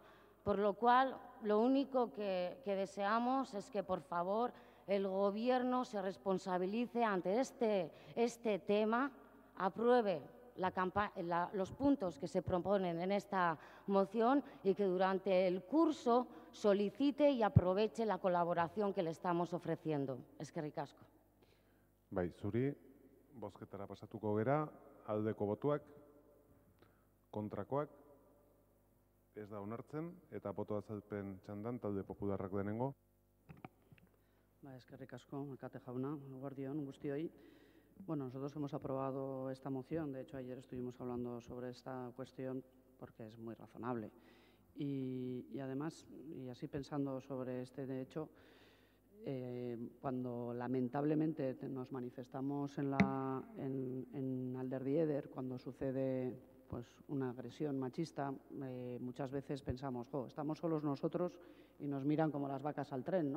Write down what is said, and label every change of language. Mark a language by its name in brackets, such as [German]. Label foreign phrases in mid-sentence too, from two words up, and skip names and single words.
[Spanish] Por lo cual, lo único que deseamos es que, por favor, el Gobierno se responsabilice ante este tema, apruebe los puntos que se proponen en esta moción y que durante el curso solicite y aproveche la colaboración que le estamos ofreciendo. [Basque] Eskerrik asko. Bai, zuri, bozketara pasatuko gera, aldeko botuak, kontrakoak, ez da onartzen, eta boto azalpen txandan talde Popularrak denengo. Eskerrik asko, Alkate jauna, eguerdion guztioi. [Spanish] Bueno, nosotros hemos aprobado esta moción, de hecho ayer estuvimos hablando sobre esta cuestión porque es muy razonable. Y además, y así pensando sobre este hecho, cuando lamentablemente nos manifestamos en Alderdieder, cuando sucede pues, una agresión machista, muchas veces pensamos, estamos solos nosotros y nos miran como las vacas al tren, ¿no?